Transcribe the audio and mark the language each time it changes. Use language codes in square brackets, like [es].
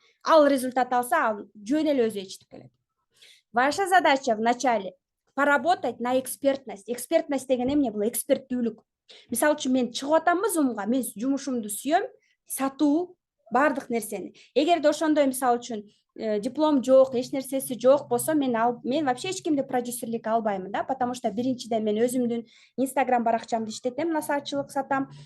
[ky] Ал результат алса, ал жөн эле өзү ичтип келет. [ru] Ваша задача вначале поработать на экспертность. [ky] Экспертность деген эмне? Бул эксперттүүлүк. Мисалы үчүн мен чыгып атамбы Zoom'га, мен жумушумду сүйөм, сатуу, бардык нерсени. Эгерде ошондой мисалы үчүн диплом жок, эч нерсеси жок болсо, мен вообще эч кимди продюсерлик албаймын да, [ru] потому что [ky] биринчиден мен өзүмдүн Instagram баракчамды иштетем, насаатчылык сатам.